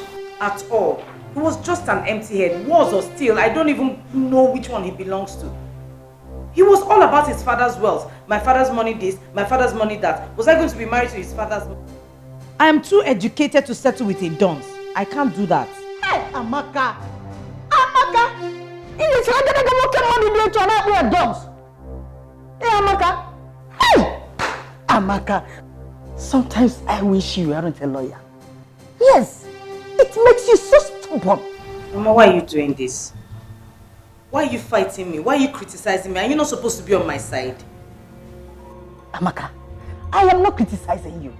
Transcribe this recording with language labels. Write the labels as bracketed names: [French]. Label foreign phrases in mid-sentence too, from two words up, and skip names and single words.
[English] At all. He was just an empty head. Was or still, I don't even know which one he belongs to. He was all about his father's wealth. My father's money this, my father's money that. Was I going to be married to his father's money? I am too educated to settle with a dunce. I can't do that. Hey, Amaka! Amaka! It's not gonna go money to another dunce. Hey, Amaka! Hey! Amaka! Sometimes I wish you weren't a lawyer. Yes! It makes you so stubborn. Mama, why are you doing this? Why are you fighting me? Why are you criticizing me? Are you not supposed to be on my side? Amaka, I am not criticizing you.